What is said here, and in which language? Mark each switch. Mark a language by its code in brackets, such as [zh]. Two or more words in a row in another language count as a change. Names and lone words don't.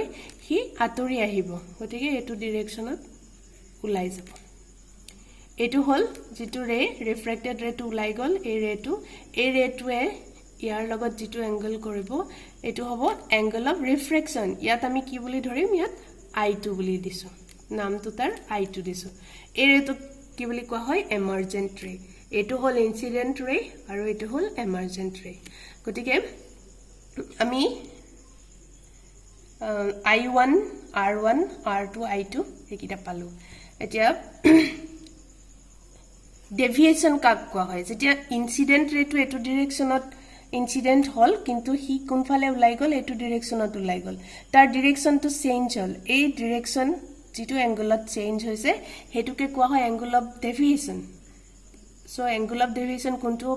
[as] হি আতৰি আহিব গতিকে এটো ডিৰেকশনত উলাই যাব এটো হল যেটো ৰে [en] refracted ray [as] উলাই গল এই ৰেটোৱে ইয়াৰ লগত যেটো এংগল কৰিব এটো হ'ব [en] angle of refraction [as] ইয়াত আমি কি বুলি ধৰিম ইয়াত i2 বুলি দিছো নামটো তাৰ i2 দিছো এই ৰেটো কি বুলি কোৱা হয় [en] emergent ray [as] এটো হল [en] incident ray [as] আৰু এটো হল [en] emergent ray [as] গতিকে আমি i1 r1 r2 i2 একিটা পালো এতিয়া ডেভিয়েশন কাক কোৱা হয় যেতিয়া [en] incident ray [as] এটো ডিৰেকশনত ইনসিডেন্ট হল কিন্তু হি কোনফালে উলাই গল এটো ডিৰেকশনত উলাই গল তাৰ [en] direction change [as] হল এই ডিৰেকশন যেটো [en] angle change [as] হৈছে হেতুকে কোৱা হয় [en] angle of deviation so angle of deviation [as] কোনটো হ'ব